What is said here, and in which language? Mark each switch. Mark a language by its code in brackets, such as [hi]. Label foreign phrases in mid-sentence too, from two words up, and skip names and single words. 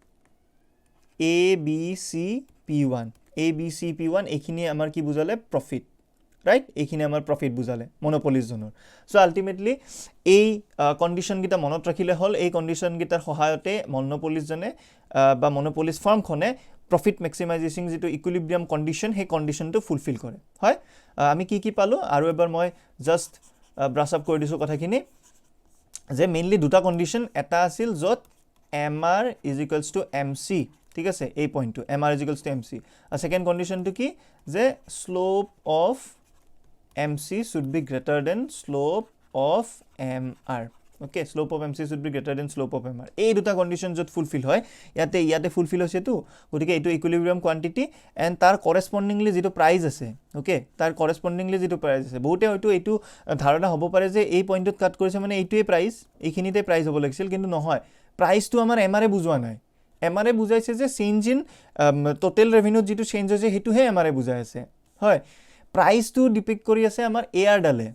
[as] ABCP1 এইখিনি আমাৰ কি বুজালে [en] profit right [as] এইখিনি আমাৰ প্ৰফিট বুজালে মনোপলিজ জনৰ [en] so ultimately [as] এই কন্ডিশন গিটা মনত ৰাখিলে হল এই কন্ডিশন গিটাৰ সহায়তে মনোপলিজ জনে বা [en] monopolist firm profit maximizing [as] যেটো [en] equilibrium condition [as] হে কন্ডিশনটো ফুলফিল কৰে হয় আমি কি পালো আৰু এবাৰ মই [en] just brush up [as] কৰি দিছো কথাখিনি যে মেইনলি দুটা কন্ডিশন এটা আছিল যত MR = MC ঠিক আছে এই পইণ্টটো MR = MC আর [en] second condition [as] কি যে [en] slope of MC should be greater than slope of MR okay slope of MC should be greater than slope of MR [as] এই দুটা [en] কন্ডিশন [as] যত ফুলফিল হয় ইয়াতে ফুলফিল হৈছে তো গতিকে এটো [en] equilibrium quantity and [as] তার করেসপন্ডিংলি যেটো প্রাইস আছে ওকে তার করেসপন্ডিংলি যেটো প্রাইস আছে বহুতে হয়তো এটো ধাৰণা হ'ব পাৰে যে এই পইণ্টত কাট কৰিছে মানে এইটোৱে প্রাইস এইখিনিতে প্রাইস হ'ব লাগিছিল কিন্তু নহয় প্রাইসটো আমাৰ MR এ বুজোৱা নাই MR এ বুজাইছে যে [en] change in total revenue [as] যেটো চেঞ্জ হৈছে হেতুহে MR এ বুজাই আছে হয় প্ৰাইসটো ডিপিক্ট কৰি আছে আমাৰ AR ডালে